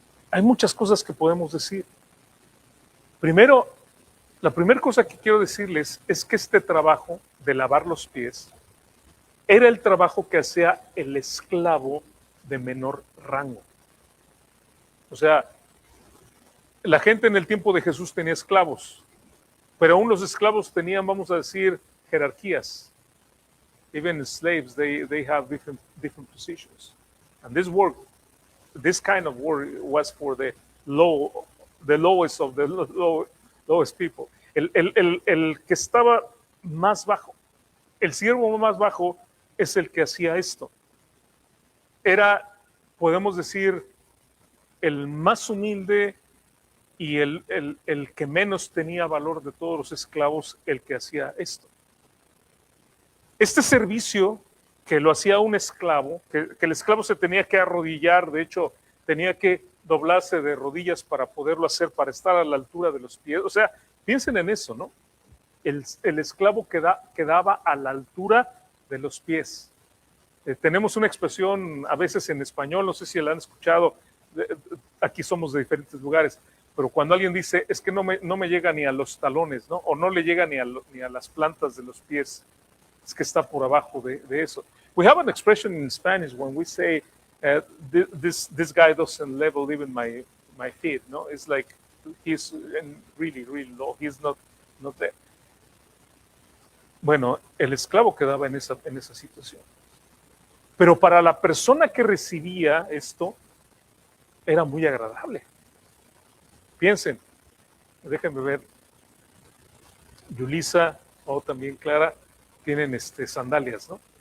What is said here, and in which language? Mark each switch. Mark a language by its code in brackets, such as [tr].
[es] Hay muchas cosas que podemos decir. Primero, la primera cosa que quiero decirles es que este trabajo de lavar los pies era el trabajo que hacía el esclavo de menor rango. O sea, la gente en el tiempo de Jesús tenía esclavos, pero aún los esclavos tenían, vamos a decir, jerarquías. [en] Even slaves, they have different positions. And this kind of work was for the lowest of the lowest people. [es] El que estaba más bajo, el siervo más bajo es el que hacía esto. Era, podemos decir, el más humilde y el que menos tenía valor de todos los esclavos, el que hacía esto. Este servicio que lo hacía un esclavo, que el esclavo se tenía que arrodillar, de hecho tenía que doblarse de rodillas para poderlo hacer, para estar a la altura de los pies. O sea, piensen en eso, ¿no? El esclavo quedaba a la altura de los pies. Tenemos una expresión a veces en español, no sé si la han escuchado, aquí somos de diferentes lugares, pero cuando alguien dice, es que no me llega ni a los talones, ¿no? O no le llega ni a las plantas de los pies, es que está por abajo de eso. [en] We have an expression in Spanish when we say, this guy doesn't level even my feet, no? It's like, he's really, really low, he's not there. [es] Bueno, el esclavo quedaba en esa situación. Pero para la persona que recibía esto, era muy agradable. Piensen, déjenme ver, Yulisa o también Clara tienen sandalias, ¿no?